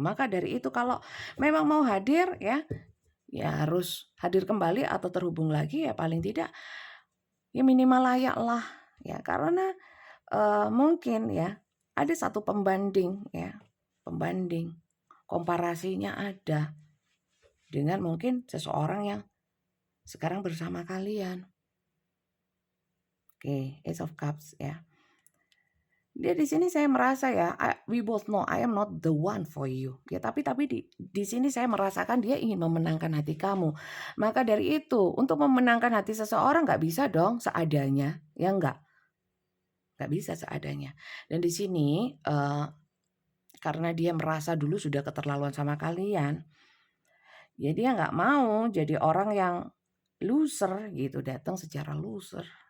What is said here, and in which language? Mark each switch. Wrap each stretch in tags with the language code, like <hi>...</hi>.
<id>Maka dari itu kalau memang mau hadir, ya harus hadir kembali atau terhubung lagi, ya paling tidak ya minimal layak lah, ya. Karena mungkin ya ada satu pembanding, ya, komparasinya ada dengan mungkin seseorang yang sekarang bersama kalian. Oke, Ace of Cups, ya. Dia di sini saya merasa ya,</id> <en>we both know I am not the one for you.</en> <id>Ya, tapi di sini saya merasakan dia ingin memenangkan hati kamu. Maka dari itu, untuk memenangkan hati seseorang nggak bisa dong seadanya, ya nggak bisa seadanya. Dan di sini karena dia merasa dulu sudah keterlaluan sama kalian, ya dia nggak mau jadi orang yang loser gitu, datang secara loser.</id>